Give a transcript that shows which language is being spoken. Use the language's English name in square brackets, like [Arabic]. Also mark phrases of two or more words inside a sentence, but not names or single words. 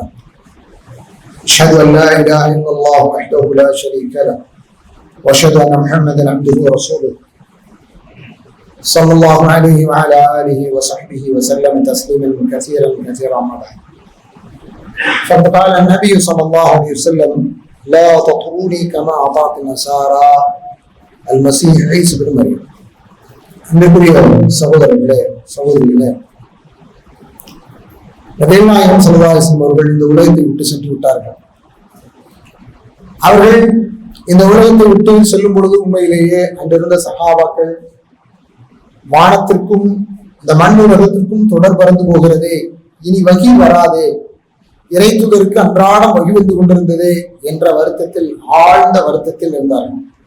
[Arabic] أشهد أن لا إله إلا الله وحده لا شريك له وأشهد أن محمدا عبده ورسوله صلى الله عليه وعلى آله وصحبه وسلم تسليما كثيرا كثيرا. ما بعد، فقد قال النبي صلى الله عليه وسلم لا تطروني كما أطاعت النصارى المسيح عيسى بن مريم. [Tamil] அன்புக்குரிய சகோதரர்களே சகோதரிகளே, நபிகள் நாயகம் [Arabic] صلى الله عليه وسلم [Tamil] அவர்கள் இந்த உலகத்தை விட்டு சென்று விட்டார்கள். அவர்கள் இந்த உலகத்தை விட்டு செல்லும் பொழுது உண்மையிலேயே அங்கிருந்த சஹாபாக்கள் வானத்திற்கும் இந்த மண் உலகத்திற்கும் தொடர் பறந்து போகிறதே, இனி வகி வராதே, இறை தூதருக்கு அன்றாடம் வகி வந்து கொண்டிருந்ததே என்ற வருத்தத்தில், ஆழ்ந்த வருத்தத்தில் இருந்தார்கள்.